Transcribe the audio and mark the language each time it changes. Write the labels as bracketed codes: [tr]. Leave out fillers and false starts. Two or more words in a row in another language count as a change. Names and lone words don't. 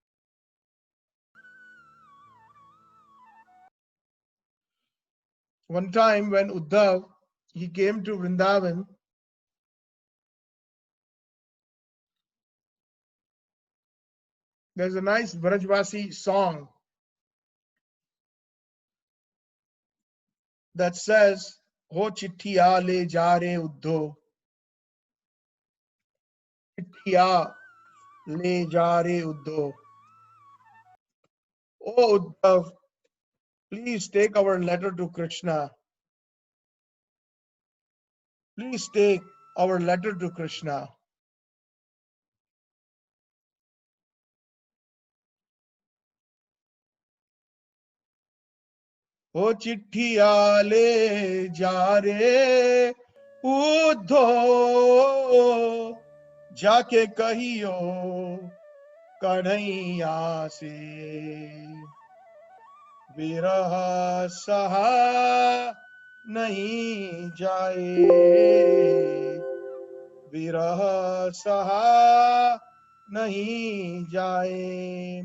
[en] One time when Uddhav, he came to Vrindavan, there's a nice Vrajvasi song that says, [hi] Ho chittiya le ja re Uddhav, chittiya le ja re Uddhav. [en] Oh Uddhav, please take our letter to Krishna. Please take our letter to Krishna. [hi] O chittiya le ja re Uddhav, जाके कहियो कन्हैया से विरह सहा नहीं जाए, विरह सहा नहीं जाए.